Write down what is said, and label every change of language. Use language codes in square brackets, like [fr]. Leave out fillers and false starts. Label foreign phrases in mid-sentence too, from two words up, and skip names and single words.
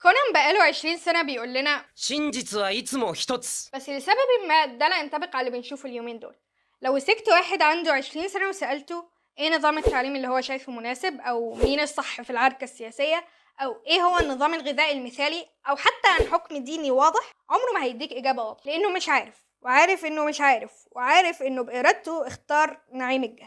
[ar] العالم بقاله 20 سنة بيقول لنا [ja] 真実はいつも一つ [ar] بس لسبب ما ده لا ينطبق على اللي بنشوفه اليومين دول. لو مسكت واحد عنده 20 سنة وسألته ايه نظام التعليم اللي هو شايفه مناسب، او مين الصح في العركة السياسية، او ايه هو النظام الغذائي المثالي، او حتى عن حكم ديني واضح، عمره ما هيديك اجابة واضحة، لانه مش عارف، وعارف انه مش عارف، وعارف انه بإرادته اختار نعيم الجهل.